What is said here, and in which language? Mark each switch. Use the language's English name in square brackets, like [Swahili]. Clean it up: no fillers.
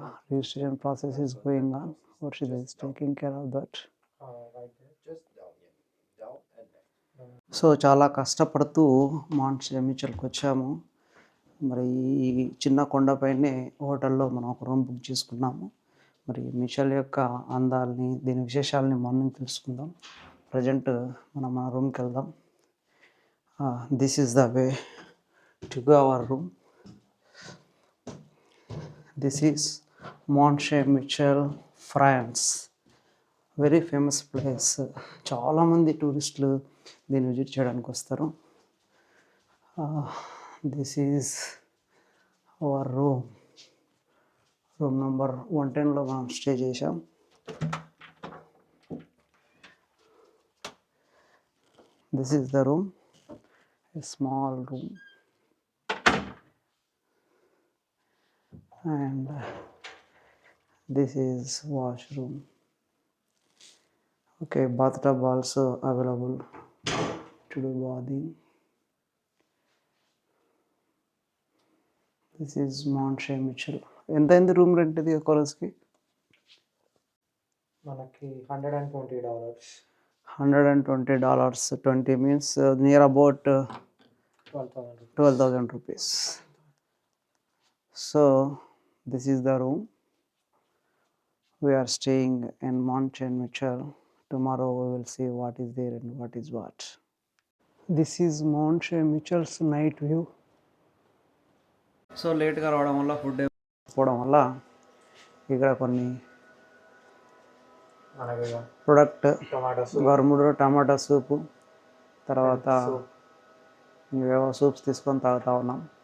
[English] Registration process is going on. Warshid is taking care of that. [Telugu] So చాలా కష్టపడుతూ mount Shah మిచెల్కి వచ్చాము. మరి ఈ చిన్న కొండపైనే హోటల్లో మనం ఒక రూమ్ బుక్ చేసుకున్నాము. మరి మిచెల్ యొక్క అందాలని, దీని విశేషాలని మార్నింగ్ తెలుసుకుందాం. ప్రజెంట్ మనం మన రూమ్కి వెళ్దాం. [English] This is the way to go our room. This is mount Shah Mitchell, France. Very famous place. [Telugu] చాలామంది టూరిస్టులు దీన్ని విజిట్ చేయడానికి వస్తారు. [English] This is our room. Room number 110లో [Telugu] మనం స్టే చేసాం. [English] This is the room, a small room, and this is washroom. Okay, bathtub also available to do bathing. This is [Telugu] mount Shah Mitchell. ఎంత అయింది room rent ఇది ఒక రోజుకి? మనకి $120. [English] $120. 20 means near about 12,000 rupees. 12,000 rupees. So this is the room. We are staying in Mount St. Michel. Tomorrow we will see what is there and what is what. This is Mount St. Michel's night view. [Telugu] So లేట్గా రావడం వల్ల food పోవడం వల్ల ఇక్కడ కొన్ని మనకి product tomato గవర్ముడు టమాటా సూపు తర్వాత ఇంకేవో soups తీసుకొని తాగుతూ ఉన్నాం.